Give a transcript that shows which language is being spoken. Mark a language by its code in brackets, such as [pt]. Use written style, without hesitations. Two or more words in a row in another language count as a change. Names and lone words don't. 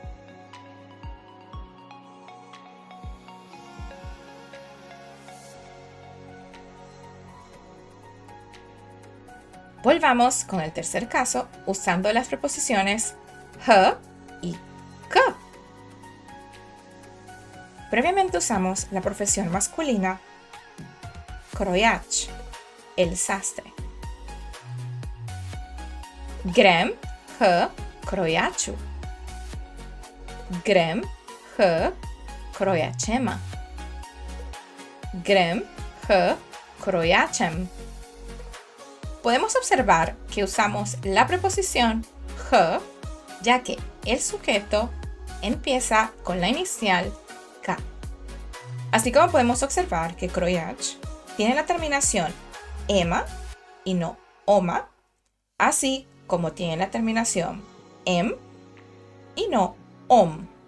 [es] Volvamos con el tercer caso usando las preposiciones h y k. Previamente usamos la profesión masculina krojač, el sastre. [sl] Grem h krojaču. Grem h krojačema. Grem h krojačem. [es] Podemos observar que usamos la preposición h ya que el sujeto empieza con la inicial K. Así como podemos observar que krojač tiene la terminación ema y no oma, así como tiene la terminación em y no om,